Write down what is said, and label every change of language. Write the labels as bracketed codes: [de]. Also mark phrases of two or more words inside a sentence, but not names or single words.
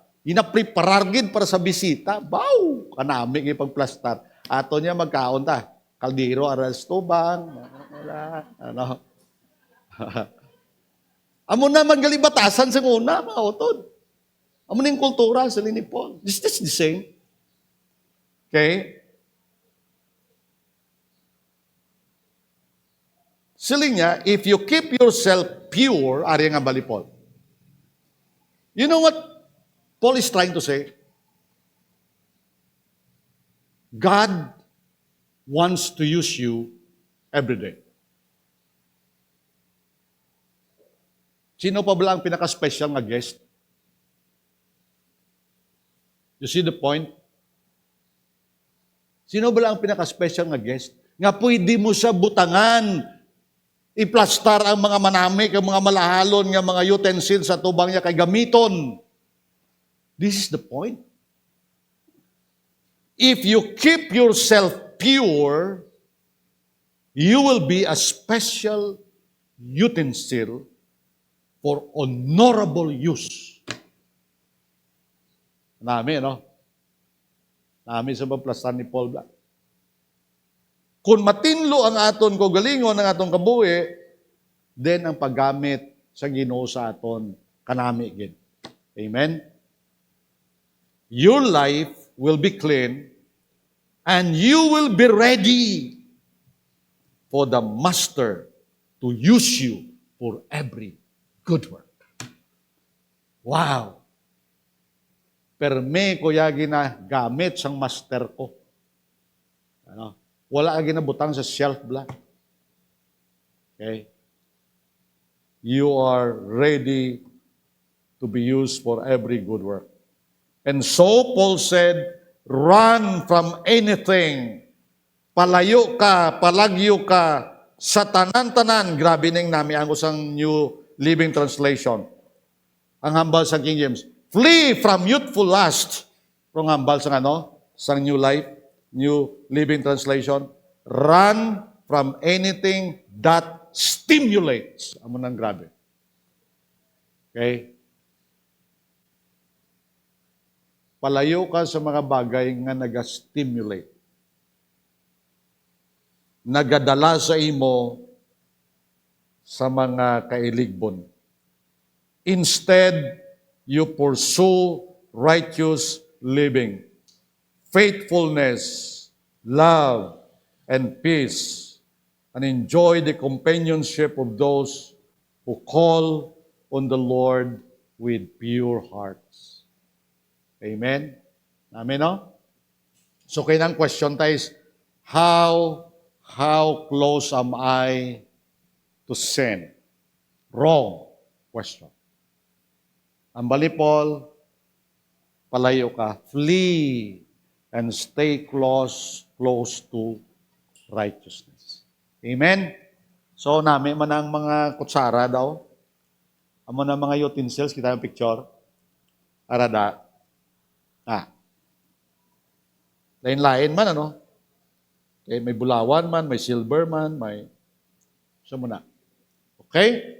[hil] Ginapreparar gid para sa bisita. Baw! Kanami ng pagplastar. Ato niya magkaon ta. Kaldero, aras tubang. Amo na maggalibatasan sa una, mga utod. Amo na yung kultura sa linipon. [en] Is this the same? Okay? Siling niya, if you keep yourself pure, [hil] ari nga balipol. [en] You know what Paul is trying to say? God wants to use you every day. [hil] Sino pa ba ang pinaka-special nga guest? [en] You see the point? [hil] Sino ba ang pinaka-special nga guest? Nga pwede mo siya butangan, iplastar ang mga manamik, ang mga malahalon, nga mga utensils sa tubang niya kay gamiton. [en] This is the point. If you keep yourself pure, you will be a special utensil for honorable use. [hil] Nami, no? Nami sa plastar ni Paul Black. Kung matinlo ang aton kaugalingon ng atong kabuhi, then ang paggamit sa Ginoo sa aton kanami gid. Amen? [en] Your life will be clean and you will be ready for the Master to use you for every good work. Wow! [hil] Perme ko yagi na gamit sang master ko. Ano? Wala agi na butang sa shelf bla. Okay? [en] You are ready to be used for every good work. And so Paul said, run from anything. [hil] Palayo ka, palagyo ka, sa tanan-tanan. Grabe ning nami ang usang New Living Translation. Ang hambal sa King James. [en] Flee from youthful lust. [hil] Kung hambal sa ano? [en] Sa New Life, New Living Translation. Run from anything that stimulates. [hil] Amo nang grabe. Okay? Palayo ka sa mga bagay nga naga-stimulate. Nagadala sa imo sa mga kailigbon. [en] Instead, you pursue righteous living, faithfulness, love, and peace, and enjoy the companionship of those who call on the Lord with pure hearts. Amen? Amen, no? So, kailang question tayo is, how close am I to sin? Wrong question. [hil] Ang bali, Paul, palayo ka, [en] flee and stay close to righteousness. Amen? So, [hil] nami man ang mga kutsara daw. Amo na mga utensils, kita yung picture. Arada. Lain-lain man, ano? Okay, may bulawan man, may silver man, may... So, muna. Okay?